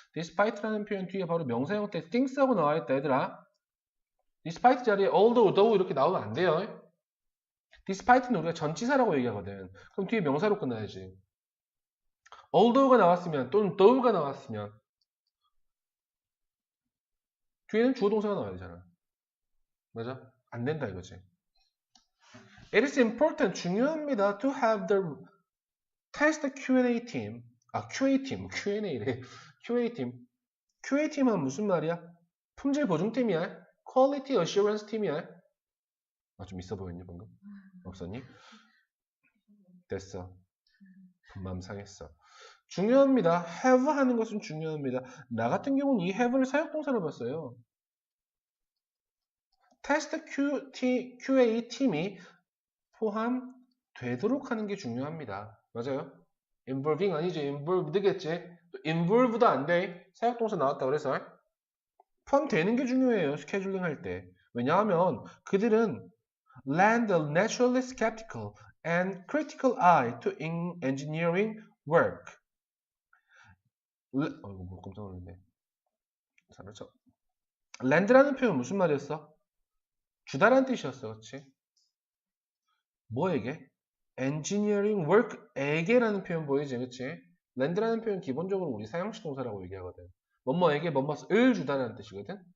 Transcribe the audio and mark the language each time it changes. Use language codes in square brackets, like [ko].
[ko] despite라는 표현 뒤에 바로 명사 형태 things하고 나와있다 얘들아 despite 자리에 although, though 이렇게 나오면 안 돼요 despite는 우리가 전치사라고 얘기하거든 그럼 뒤에 명사로 끝나야지 although가 나왔으면 또는 though가 나왔으면 뒤에는 주어 동사가 나와야 되잖아. 맞아? 안 된다 이거지. [en] It is important, [ko] 중요합니다. [en] To have the test Q&A team. [ko] 아, QA 팀. Q&A래. QA 팀. QA 팀은 무슨 말이야? 품질 보증 팀이야? [en] Quality Assurance [ko] 팀이야? 아, 좀 있어 보였니 방금? 없었니? 됐어. 마음 상했어. 중요합니다. have 하는 것은 중요합니다. 나 같은 경우는 이 have를 사역동사로 봤어요. 테스트 QA 팀이 포함되도록 하는 게 중요합니다. 맞아요? involving 아니지, involved겠지. involved도 안 돼. 사역동사 나왔다 그래서 포함되는 게 중요해요. 스케줄링 할 때. 왜냐하면 그들은 [en] lend a naturally skeptical and critical eye to engineering work. [ko] 뭐 깜짝 놀랐네. 그렇죠. lend라는 표현 무슨 말이었어? 주다라는 뜻이었어. 그렇지? 뭐에게? engineering work에게라는 표현 보이지? 그치? lend라는 표현 기본적으로 우리 사형식 동사라고 얘기하거든. 뭐뭐에게 뭐뭐를 주다라는 뜻이거든.